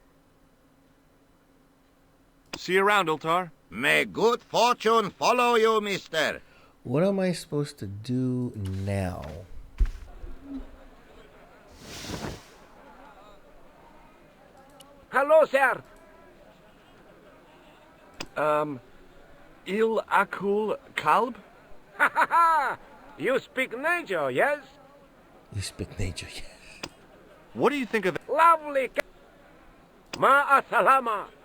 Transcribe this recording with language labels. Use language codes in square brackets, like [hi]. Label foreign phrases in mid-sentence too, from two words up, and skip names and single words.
[en] See you around, Ultar. May good fortune follow you, mister. What am I supposed to do now? Hello, sir. Il Akul Kalb? Ha ha ha! You speak nature, yes? You speak nature, yes. What do you think of... Lovely. [ar] مع السلامة.